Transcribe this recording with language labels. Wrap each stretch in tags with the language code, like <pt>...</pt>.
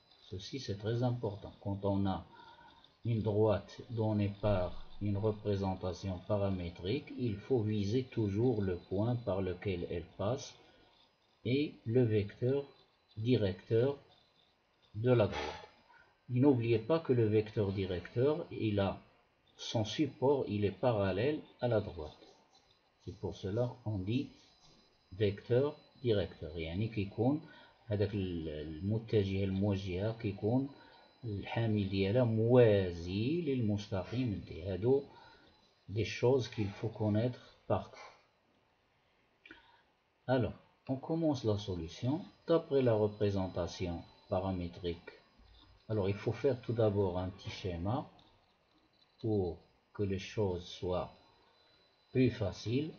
<fr>Ceci c'est très important. Quand on a une droite donnée par une représentation paramétrique, il faut viser toujours le point par lequel elle passe et le vecteur directeur de la droite. N'oubliez pas que le vecteur directeur, son support, il est parallèle à la droite. C'est pour cela qu'on dit vecteur directeur.</fr> <ar>يعني كيكون هذاك المتجه الموجهة كيكون الحامل ديالها موازي للمستقيم دي. هادو</ar> <fr>des choses qu'il faut connaître par cœur. Alors, on commence la solution d'après la représentation paramétrique. Alors, il faut faire tout d'abord un petit schéma pour que les choses soient plus faciles.</fr>